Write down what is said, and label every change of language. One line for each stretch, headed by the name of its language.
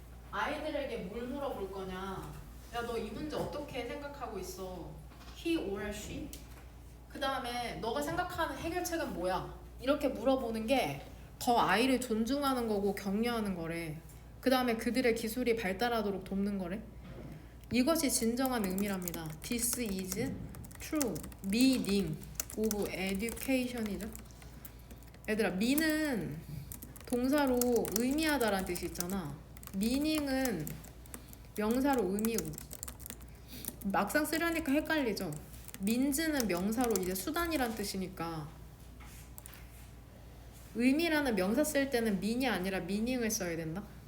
Korean: 아이들에게 뭘 물어볼 거냐. 야, 너 이 문제 어떻게 생각하고 있어? he or she? 그 다음에 너가 생각하는 해결책은 뭐야? 이렇게 물어보는 게 더 아이를 존중하는 거고 격려하는 거래. 그 다음에 그들의 기술이 발달하도록 돕는 거래. 이것이 진정한 의미랍니다.
English: This is true meaning of education이죠.
Korean: 얘들아, mean은 동사로 의미하다라는 뜻이 있잖아. meaning은 명사로 의미고, 막상 쓰려니까 헷갈리죠. means는 명사로 이제 수단이란 뜻이니까 의미라는 명사 쓸 때는 mean이 아니라 meaning을 써야 된다.